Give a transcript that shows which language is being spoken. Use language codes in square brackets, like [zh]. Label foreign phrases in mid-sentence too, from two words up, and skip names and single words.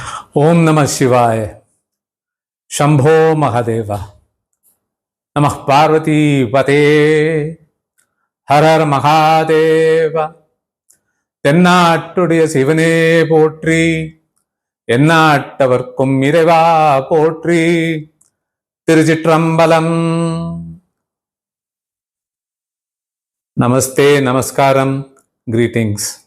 [sa] ॐ नमः शिवाय। शम्भो महादेव. नमः पार्वतीपते. हर हर महादेव. [ta] தென்னாட்டுடைய சிவனே போற்றி, எந்நாட்டவர்க்கும் இறைவா போற்றி. திருச்சிற்றம்பலம். [en] Namaste, Namaskaram, greetings.